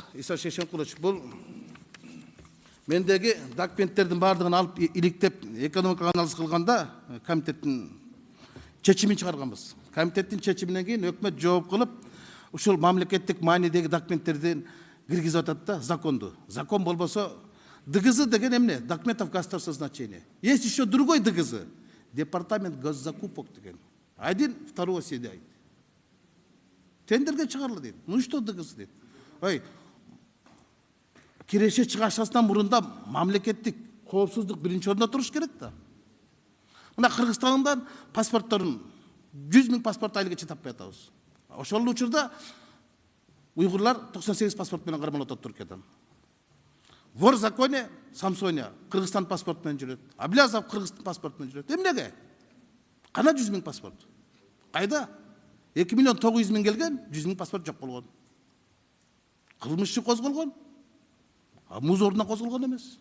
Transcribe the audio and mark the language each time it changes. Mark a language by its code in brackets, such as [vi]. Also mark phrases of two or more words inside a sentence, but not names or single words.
[ky] Иса Шешенкулович, бул мендеги документтердин баардыгын алып иликтеп экономикага анализ кылганда комитеттин чечимин чыгарганбыз. Комитеттин чечиминен кийин өкмөт жооп кылып, ушул мамлекеттик маанидеги документтердин киргизип атат да законду. Закон болбосо ДГЗ деген эмне? [ru] Документов государственного значения. Есть еще другой ДГЗ. Департамент госзакупок деген. Один, второго сидяйт. [ky] Тендерге чыгарылды дейт. [ru] Ну что ДГЗ дейт? [ky] Ой, киреше чыгашасынан мурунда мамлекеттик коопсуздук биринчи орунда туруш керек да. Мына Кыргызстандан паспортторун 100 000 паспорт айлыгача таппай атабыз. Ошол учурда уйгурлар 98 паспорт менен кармалып атат Түркиядан. [ru] Вор в законе [ky] Самсоня Кыргызстан паспорт менен жүрөт. Аблязов Кыргызстан паспорт менен жүрөт. Эмнеге? Кана 100 000 паспорт? Кайда? 2 900 000 келген, 100 000 паспорт жок болгон. Кылмыш иши козголгон. Муз ордуна козголгон эмес.